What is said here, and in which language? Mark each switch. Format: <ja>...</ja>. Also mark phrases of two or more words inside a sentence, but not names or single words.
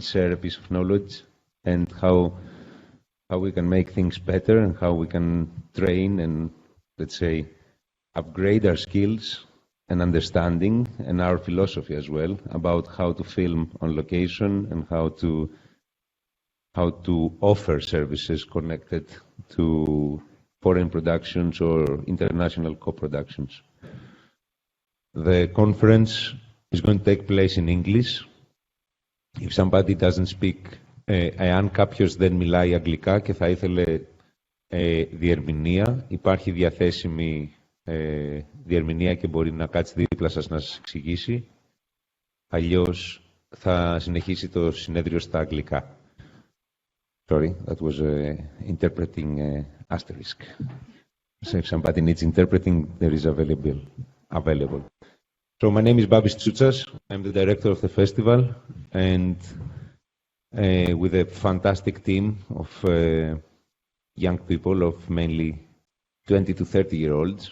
<en>share a piece of knowledge and how we can make things better and how we can train and, let's say, upgrade our skills and understanding and our philosophy as well about how to film on location and how to offer services connected to foreign productions or international co-productions. The conference is going to take place in English. If somebody doesn't speak,</en> <el>εάν κάποιος δεν μιλάει αγγλικά και θα ήθελε διερμηνία, υπάρχει διαθέσιμη διερμηνία και μπορεί να κάτσει δίπλα σας να σας εξηγήσει. Αλλιώς θα συνεχίσει το συνέδριο στα αγγλικά.</el> <en>Sorry, that was interpreting asterisk. So if somebody needs interpreting, there is available. So my name is Babis Tsoutsas. I'm the director of the festival, and with a fantastic team of young people, of mainly 20 to 30-year-olds.</en>